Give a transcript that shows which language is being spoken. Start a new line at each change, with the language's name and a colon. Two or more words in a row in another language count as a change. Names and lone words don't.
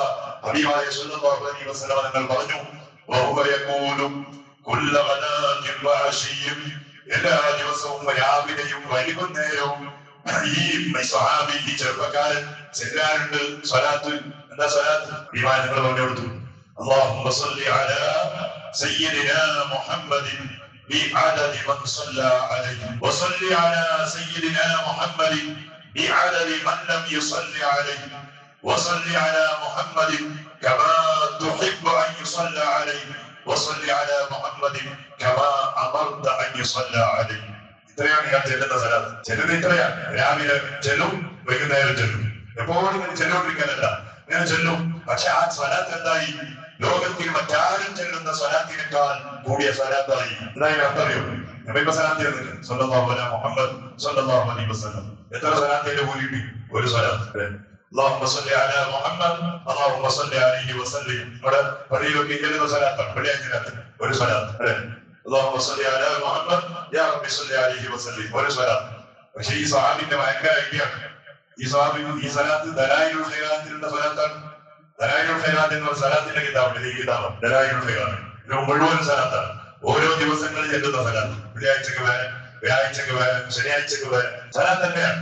Malayalam: ഹബീബായ
Arabic: صلى الله عليه وسلم
Malayalam: തങ്ങൾ പറഞ്ഞു, എല്ലാ ദിവസവും രാവിലെയും വൈകുന്നേരവും ഈ സ്വഹാബി ഈ ചെറുപ്പക്കാരൻ ചെല്ലാറുണ്ട് സ്വലാത്ത്. എന്താ സ്വലാത്ത്? വിമാനങ്ങൾ പറഞ്ഞു കൊടുത്തു,
Arabic: اللهم صل على سيدنا محمد بعدد من صلى عليه وصل على سيدنا محمد بعدد من لم يصل عليه وصل على محمد كما تحب أن يصلى عليه وصل على محمد كما أمرت أن يصلى عليه.
Malayalam: ഇത്രയാണ് ഞാൻ ചെല്ലുന്ന സ്ഥലത്ത്. ചെല്ലുന്ന ഇത്രയാണ്. രാവിലെ ചെല്ലും, വൈകുന്നേരം ചെല്ലും. എപ്പോഴും ചെല്ലുകൊണ്ടിരിക്കാനല്ല, ഞാൻ ചെല്ലും. പക്ഷെ ആ സ്വലാത്ത് എന്തായി? ലോകത്തിൽ മറ്റാരും ചെല്ലുന്ന സ്വലാത്തിനേക്കാൾ കൂടിയ സ്വലാത്തായി. എന്തായി അർത്ഥറിയോ? നബിയുടെ സ്വലാത്ത് ചെല്ലുന്നില്ല,
Arabic: صلى الله عليه محمد صلى الله عليه وسلم.
Malayalam: എത്ര സ്വലാത്തിന്റെ കൂലി? ഒരു സ്വലാത്ത്.
Arabic: اللهم صل على محمد اللهم صل عليه وسلم.
Malayalam: അവിടെ പള്ളിയിലൊക്കെ ചെല്ലുന്ന സ്വലാത്താണ്, വെള്ളിയാഴ്ച ഒരു സ്വലാത്ത് അല്ലേ?
Arabic: اللهم صل على محمد يا رب صل عليه وسلم
Malayalam: ഒരു സ്വലാത്ത്. പക്ഷെ ഈ സ്വഹാബിന്റെ ഭയങ്കര ഐഡിയാണ്. ഈ സ്വഹാബി ഈ സ്വലാത്ത് ദലായിലുൽ ഖൈറാത്തിലുള്ള സ്വലാത്താണ്. ദലായിലുൽ ഖൈറാത്ത് എന്ന സ്വലാത്തിന്റെ കിതാബ്, ഈ കിതാബ് ദലായിലുൽ ഖൈറാത്ത് ഇത് മുഴുവൻ സ്വലാത്താണ്. ഓരോ ദിവസങ്ങളിൽ ചെല്ലുന്ന സ്വലാത്ത്. വെള്ളിയാഴ്ചക്ക് വേറെ, വ്യാഴാഴ്ചക്ക് വേറെ, ശനിയാഴ്ചക്ക് വേറെ സ്വലാത്ത് തന്നെയാണ്.